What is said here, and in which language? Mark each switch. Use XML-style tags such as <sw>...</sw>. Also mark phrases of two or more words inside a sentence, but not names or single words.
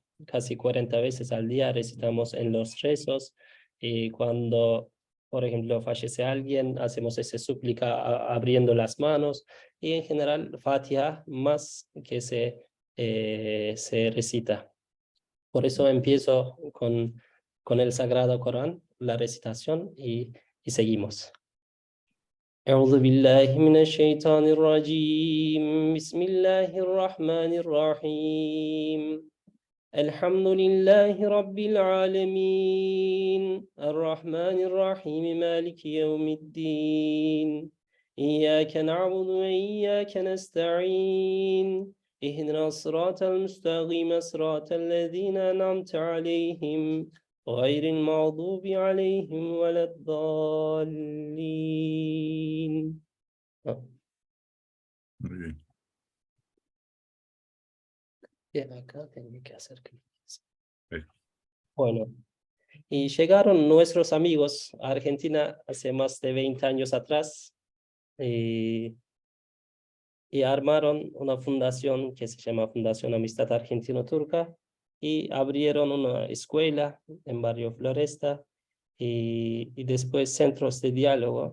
<es>Casi 40 veces al día recitamos en los rezos y cuando, por ejemplo, fallece alguien, hacemos esa súplica abriendo las manos y en general Fatiha más que se recita. Por eso empiezo con el Sagrado Corán, la recitación y seguimos.</es> <ar>أعوذ بالله من الشيطان الرجيم بسم الله الرحمن الرحيم الحمد لله رب العالمين الرحمن الرحيم مالك يوم الدين إياك نعبد وإياك نستعين اهدنا الصراط المستقيم صراط الذين أنعمت عليهم غير المغضوب عليهم ولا الضالين.</ar> <es>Muy bien. Bien, acá tengo que hacer clic. Sí. Bueno, y llegaron nuestros amigos a Argentina hace más de 20 años atrás y armaron una fundación que se llama Fundación Amistad Argentino-Turca y abrieron una escuela en Barrio Floresta y después centros de diálogo.</es>